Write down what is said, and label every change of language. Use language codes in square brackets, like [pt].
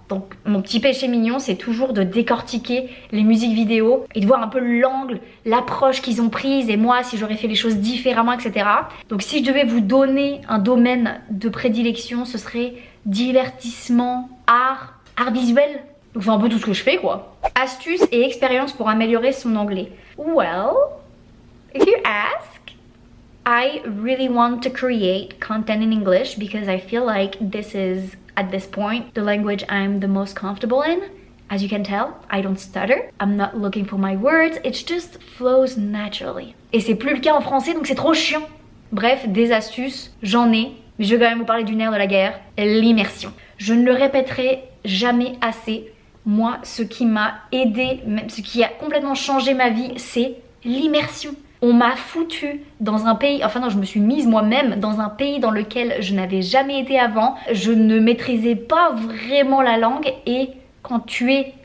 [fr] Donc mon petit péché mignon, c'est toujours de décortiquer les musiques vidéo et de voir un peu l'angle, l'approche qu'ils ont prise et moi si j'aurais fait les choses différemment, etc. Donc si je devais vous donner un domaine de prédilection, ce serait divertissement, art visuel. Donc c'est un peu tout ce que je fais quoi. Astuces et expériences pour améliorer son anglais. [en] Well, if you ask, I really want to create content in English because I feel like this is, at this point, the language I'm the most comfortable in. As you can tell, I don't stutter. I'm not looking for my words. It just flows naturally. [fr] Et c'est plus le cas en français, donc c'est trop chiant. Bref, des astuces, j'en ai. Mais je vais quand même vous parler du nerf de la guerre, l'immersion. Je ne le répéterai jamais assez. Moi, ce qui m'a aidé, même ce qui a complètement changé ma vie, c'est l'immersion. On m'a foutu dans un pays, enfin non, je me suis mise moi-même dans un pays dans lequel je n'avais jamais été avant. Je ne maîtrisais pas vraiment la langue et quand tu es